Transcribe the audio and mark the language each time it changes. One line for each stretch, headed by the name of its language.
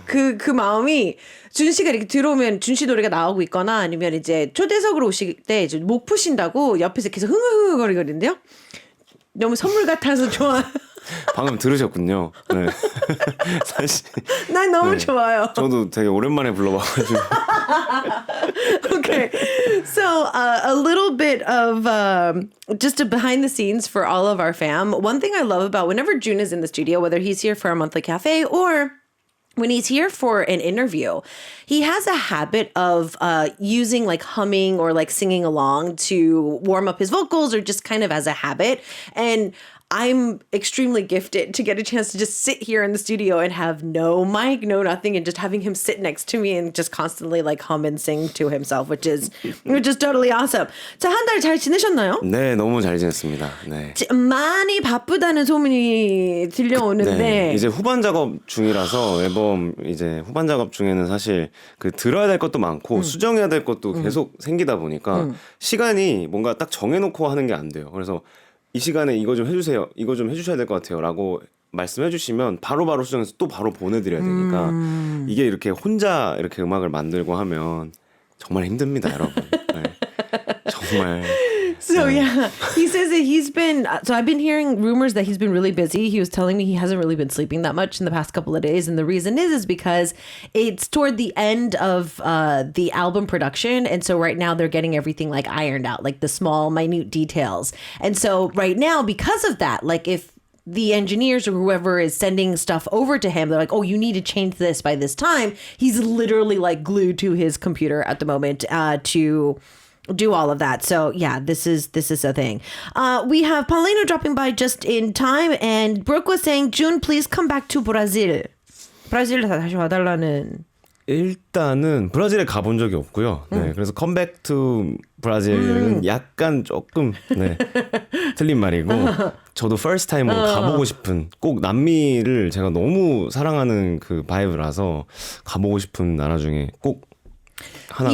Korean: 그 마음이 준 씨가 이렇게 들어오면 준 씨 노래가 나오고 있거나 아니면 이제 초대석으로 오실 때 이제 목 푸신다고 옆에서 계속 흥얼흥얼거리거든요. 너무 선물 같아서 좋아요. 방금 들으셨군요. 네. 사실 난 너무 좋아요. 저도 되게 오랜만에 불러봐가지고.
English: Okay, so a little bit of just a behind the scenes for all of our fam. One thing I love about whenever June is in the studio, whether he's here for our monthly cafe or when he's here for an interview, he has a habit of using like humming or like singing along to warm up his vocals or just kind of as a habit. And I'm extremely gifted to get a chance to just sit here in the studio and have no mic, no nothing, and just having him sit next to me and just constantly like hum and sing to himself, which is totally awesome.
Korean: 자, 한 달 잘 지내셨나요? 네, 너무 잘 지냈습니다. 네. 많이 바쁘다는 소문이 들려오는데 네, 이제 후반 작업 중이라서 앨범 이제 후반 작업 중에는 사실 그 들어야 될 것도 많고 수정해야 될 것도 계속 생기다 보니까 시간이 뭔가 딱 정해놓고 하는 게 안 돼요. 그래서 이 시간에 이거 좀 해주세요. 이거 좀 해주셔야 될 것 같아요. 라고 말씀해 주시면 바로바로 수정해서 또 바로 보내드려야 되니까 이게 이렇게 혼자 이렇게 음악을 만들고 하면 정말 힘듭니다, 여러분. 네. 정말.
English: So yeah, he says that he's been, so I've been hearing rumors that he's been really busy. He was telling me he hasn't really been sleeping that much in the past couple of days. And the reason is because it's toward the end of the album production. And so right now they're getting everything like ironed out, like the small, minute details. And so right now, because of that, like if the engineers or whoever is sending stuff over to him, they're like, oh, you need to change this by this time. He's literally like glued to his computer at the moment to do all of that. So yeah, this is a thing. We have Paulino dropping by just in time, and Brooke was saying, June, please come back to Brazil.
Korean: 브라질에 다시 와달라는. 일단은 브라질에 가본 적이 없고요. 네, 그래서 컴백 투 브라질은 약간 조금 네, 틀린 말이고 저도
English: first time
Korean: 으로 가보고 싶은 꼭 남미를 제가 너무 사랑하는 그 바이브라서 가보고 싶은 나라 중에 꼭 하나가